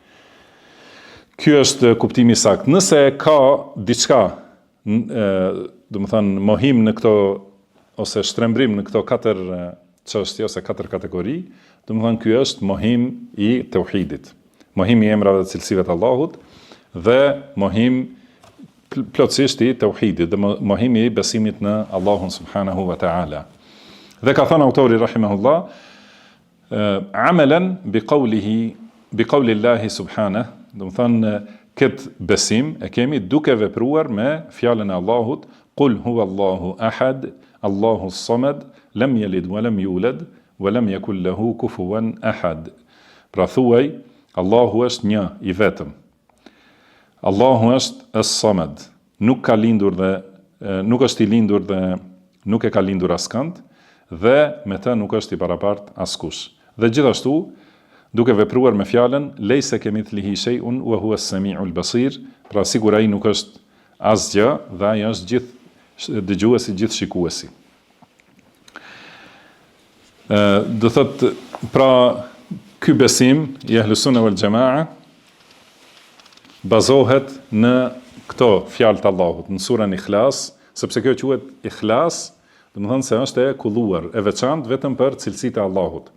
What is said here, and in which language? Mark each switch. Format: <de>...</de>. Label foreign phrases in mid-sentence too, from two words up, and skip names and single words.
<sq>Ky është kuptimi i saktë. Nëse ka diçka, domethënë mohim në këto ose shtrembrim në këto katër çështje ose katër kategori, domethënë ky është mohim i tauhidit. Mohim i emrave dhe cilësive të Allahut dhe mohim plotësisht i tauhidit, dhe mohim i besimit në Allahun</sq> <ar>سبحانه وتعالى.</ar> <sq>Dhe ka thënë autori rahimahullah,</sq> <ar>عملا بقول الله سبحانه,</ar> <sq>do të thënë këtë besim e kemi duke vepruar me fjalën e Allahut,</sq> <ar>قل هو الله أحد الله الصمد لم يلد ولم يولد ولم يكن له كفوا أحد.</ar> <sq>Pra thuaj, Allahu është një i vetëm. Allahu është as-samad, nuk ka lindur dhe nuk është i lindur dhe nuk e ka lindur askënd, dhe me të nuk është i barabartë askush. Dhe gjithashtu duke vepruar me fjalën</sq> <ar>ليس كمثله شيء وهو السميع البصير,</ar> <sq>pra sigur ai nuk është asgjë dhe ai është gjithë dëgjuesi, gjithë shikuesi. Do thotë, pra ky besim i Ahlus Sunna wal Jamaa bazohet në këto fjalë të Allahut, në surën Ikhlas, sepse kjo quhet Ikhlas, do të thonë se është e kulluar, e veçantë vetëm për cilësitë e Allahut.</sq>